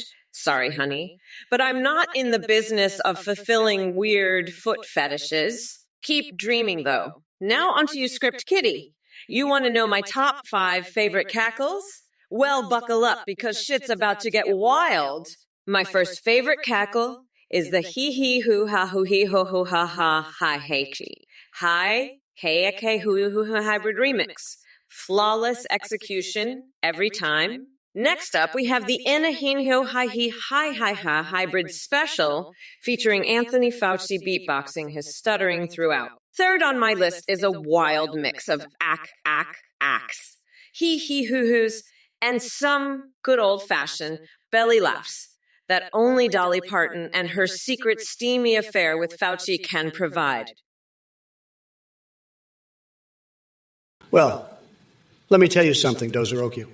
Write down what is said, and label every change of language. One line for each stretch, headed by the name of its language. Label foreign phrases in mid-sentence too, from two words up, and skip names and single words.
English: Sorry, honey, but I'm not in the business of fulfilling weird foot fetishes. Keep dreaming, though. Now onto you, Script Kitty. You want to know my top 5 favorite cackles? Well, buckle up, because shit's about to get wild. My first favorite cackle is the hee-hee-hoo-ha-hoo-hee-ho-ho-ha-ha-hi-hey-chi. Hi, hey-a-k-hoo-hoo-hoo hybrid remix. Flawless execution every time. Next up, we have the Inahinho-hi-hi-hi-hi-ha hybrid special featuring Anthony Fauci beatboxing his stuttering throughout. Third on my list is a wild mix of acks, hee-hee-hoo-hoos, and some good old-fashioned belly laughs that only Dolly Parton and her secret steamy affair with Fauci can provide. Well, let me tell you something, Dozoroki.